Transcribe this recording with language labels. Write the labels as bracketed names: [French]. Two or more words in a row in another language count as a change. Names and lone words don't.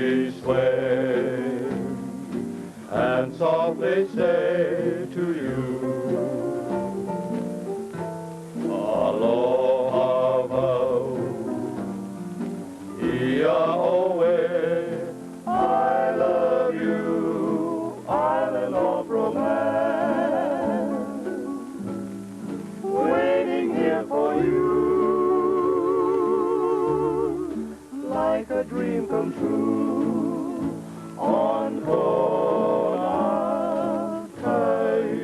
[English] softly sway and softly say to you, [Hawaiian] aloha wau, ia-oe, [English] I love you, island of romance, waiting here for you, like a dream come true, on Kona Kai.